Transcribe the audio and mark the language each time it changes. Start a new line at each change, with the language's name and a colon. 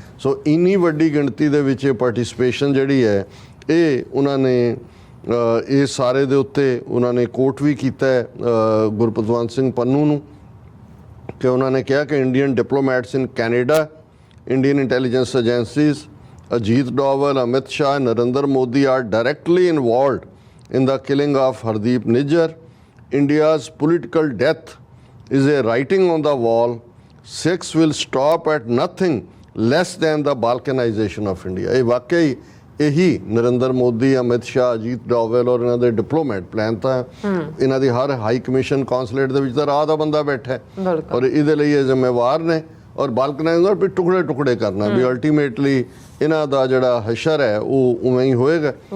Punjabi: ਸੋ ਇੰਨੀ ਵੱਡੀ ਗਿਣਤੀ ਦੇ ਵਿੱਚ ਇਹ ਪਾਰਟਿਸਿਪੇਸ਼ਨ ਜਿਹੜੀ ਹੈ ਇਹ ਉਹਨਾਂ ਨੇ ਇਹ ਸਾਰੇ ਦੇ ਉੱਤੇ ਉਹਨਾਂ ਨੇ ਕੋਟ ਵੀ ਕੀਤਾ ਗੁਰਪਤਵੰਤ ਸਿੰਘ ਪੰਨੂ ਨੂੰ ਕਿ ਉਹਨਾਂ ਨੇ ਕਿਹਾ ਕਿ Indian diplomats in Canada, Indian intelligence agencies, Ajit Doval, Amit Shah, Narendra Modi
English: Are directly involved in the killing of Hardeep Nijjar. India's political death is a writing on the wall. Sikhs will stop at nothing less than the balkanization of India.
Punjabi: ਇਹ ਵਾਕਈ ਇਹੀ ਨਰਿੰਦਰ ਮੋਦੀ, ਅਮਿਤ ਸ਼ਾਹ, ਅਜੀਤ ਡੋਵਲ ਔਰ ਇਹਨਾਂ ਦੇ diplomat plan ਤਾਂ ਇਹਨਾਂ ਦੀ ਹਰ high commission consulate ਦੇ ਵਿੱਚ ਤਾਂ ਰਾਹ ਦਾ ਬੰਦਾ ਬੈਠਾ ਔਰ ਇਹਦੇ ਲਈ ਇਹ ਜ਼ਿੰਮੇਵਾਰ ਨੇ। ਔਰ ਬਾਲਕਨਾਈਜ਼ ਔਰ ਟੁਕੜੇ ਟੁਕੜੇ ਕਰਨਾ ਵੀ ਅਲਟੀਮੇਟਲੀ ਇਹਨਾਂ ਦਾ ਜਿਹੜਾ ਹਸ਼ਰ ਹੈ ਉਹ ਉਵੇਂ ਹੀ ਹੋਏਗਾ।